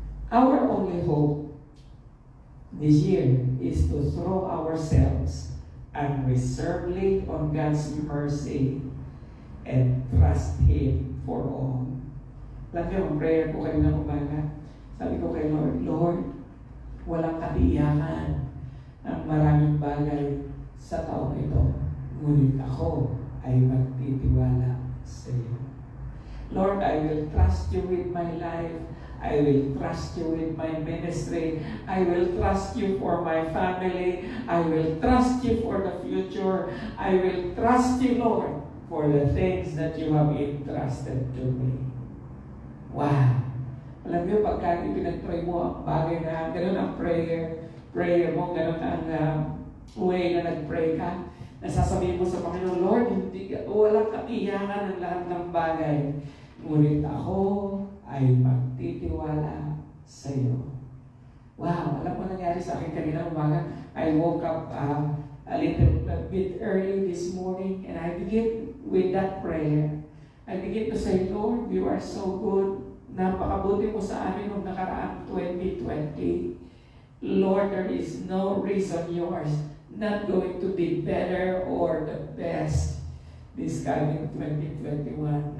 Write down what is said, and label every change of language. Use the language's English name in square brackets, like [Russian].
[English] Our only hope this year is to throw ourselves unreservedly on God's mercy and trust Him for all. [Filipino] Alam niyo, ang prayer ko kayo ng umaga, sabi ko kay Lord, Lord, walang katiyakan ang maraming bagay sa taong ito, ngunit ako ay magtitiwala sa iyo. [English] Lord, I will trust you with my life. I will trust you with my ministry. I will trust you for my family. I will trust you for the future. I will trust you, Lord, for the things that you have entrusted to me. Wow! [Filipino] Alam niyo, pagka ipinag-pray mo ang bagay na gano'n ang prayer mo, gano'n ang way na nag-pray ka, nasasabihin mo sa Panginoon, Lord, walang katiyakan ang lahat ng bagay. Ngunit ako ay magtitiwala sa iyo. Wow! Alam mo nangyari sa akin kanina umaga? [English] I woke up a little bit early this morning and I begin with that prayer. I begin to say, Lord, you are so good. [Filipino] Napakabuti mo sa amin noong nakaraang 2020. [English] Lord, there is no reason you are not going to be better or the best this coming 2021.